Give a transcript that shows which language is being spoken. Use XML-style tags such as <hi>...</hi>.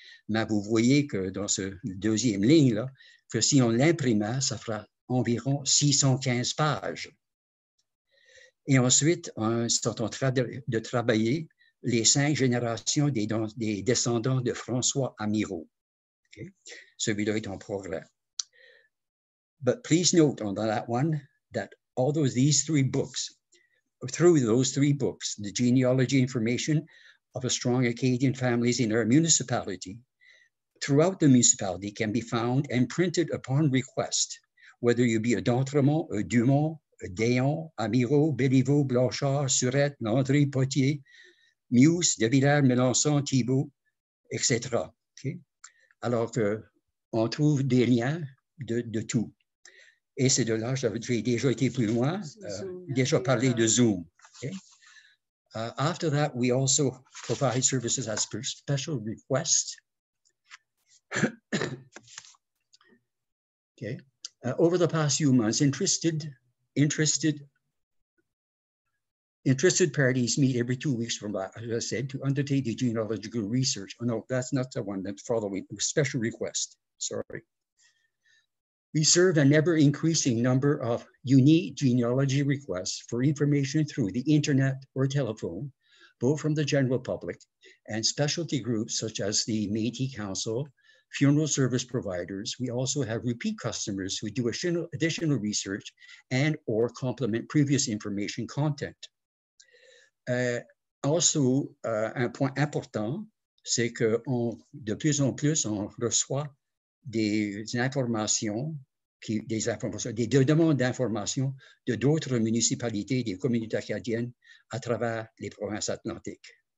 <fr>Mais vous voyez que dans ce deuxième ligne-là, que si on l'imprimait, ça fera environ 615 pages. Et ensuite, ils sont en train de travailler les 5 générations des descendants de François Amiro. Okay? Celui-là est en progrès.</fr> <en>But please note on that one that although these 3 books through those 3 books, the genealogy information of a strong Acadian families in our municipality, throughout the municipality can be found and printed upon request, whether you be a Dantero, a Dumont, a Déon, Amiro, Béliveau, Blanchard, Surette, Landry, Potier, Muse, De Villers, Melançon, Thibault, etc. Okay?</en> <fr>Alors qu'on trouve des liens de tout. Et c'est de là, j'ai déjà été plus loin, déjà parlé de Zoom.</fr> <en>Okay? After that, we also provide services as per special request. Okay. Over the past few months, interested parties meet every 2 weeks, from, as I said, to undertake the genealogical research. Oh, no, that's not the one that's following. Special request. Sorry. We serve an ever-increasing number of unique genealogy requests for information through the internet or telephone, both from the general public and specialty groups such as the Métis Council, funeral service providers. We also have repeat customers who do additional research and or complement previous information content.</en> <fr>Also, un point important, c'est que de plus en plus, on reçoit des informations, des demandes d'informations de d'autres municipalités, des communautés acadiennes à travers les provinces atlantiques.</fr>